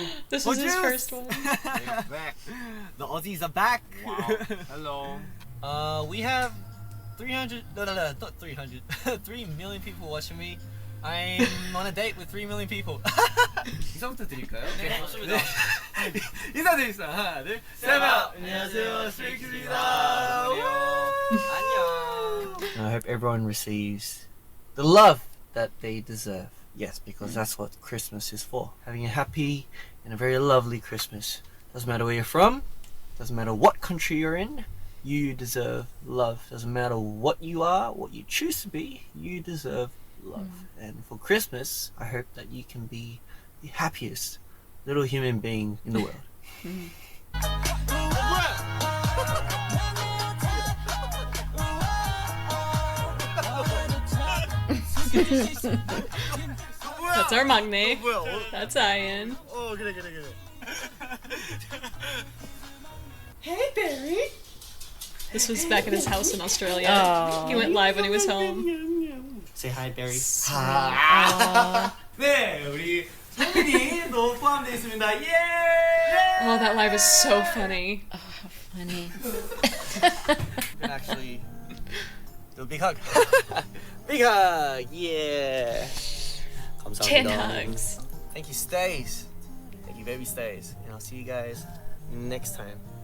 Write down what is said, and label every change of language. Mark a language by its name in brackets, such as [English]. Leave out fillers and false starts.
[English] This was his first one. Back. The Aussies are back. Wow. Hello. We have 300. No, not 300. 3 million people watching me. I'm on a date with 3 million people. [Korean] 인사부터 드릴까요? 네, 좋습니다. 인사드리겠습니다. 하나, 둘, 셋. 안녕하세요, StrayKids입니다. 안녕. [English] I hope everyone receives the love that they deserve. Yes, because that's what Christmas is for. Having a happy and a very lovely Christmas. Doesn't matter where you're from. Doesn't matter what country you're in. You deserve love. Doesn't matter what you are, what you choose to be. You deserve love. And for Christmas, I hope that you can be the happiest little human being in the world. That's our maknae. That's Ian. [Korean] Oh, 그래. [English] This was back at his house in Australia. Oh. He went live when he was home. Say hi, Barry. [Korean] 네, 우리 성민이도 포함되어 있습니다. 예! [English] Oh, that live is so funny. Funny. You can actually do a big hug. Big hug, yeah. [Korean] 감사합니다. [English] Chan hugs. Thank you, Stays. Thank you, baby Stays. And I'll see you guys next time.